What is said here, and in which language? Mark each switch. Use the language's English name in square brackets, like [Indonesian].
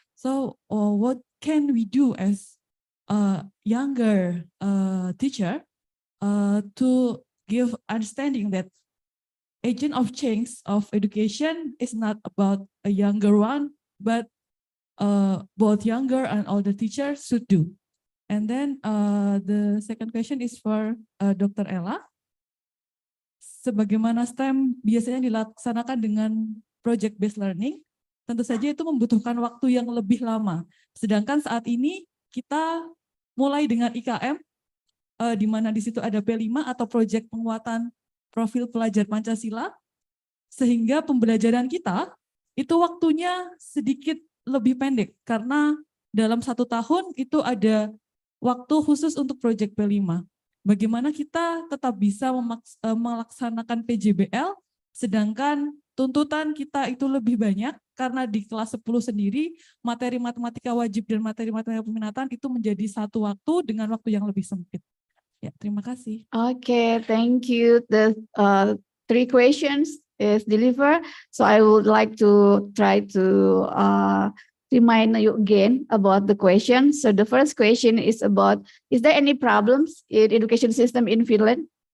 [English] So what can we do as a younger teacher to give understanding that agent of change of education is not about a younger one, but both younger and older teachers should do. And then the second question is for Dr. Ella. [Indonesian] Sebagaimana STEM biasanya dilaksanakan dengan project-based learning, tentu saja itu membutuhkan waktu yang lebih lama. Sedangkan saat ini kita mulai dengan IKM, di mana di situ ada P5 atau proyek penguatan profil pelajar Pancasila, sehingga pembelajaran kita itu waktunya sedikit lebih pendek, karena dalam 1 tahun itu ada waktu khusus untuk proyek P5. Bagaimana kita tetap bisa melaksanakan PJBL, sedangkan tuntutan kita itu lebih banyak, karena di kelas 10 sendiri, materi matematika wajib dan materi matematika peminatan itu menjadi satu waktu dengan waktu yang lebih sempit. Ya, terima kasih. [English] Okay, thank you. The 3 questions is delivered. So I would like to try to remind you again about the question. So the first question is about, is there any problems in education system in Finland?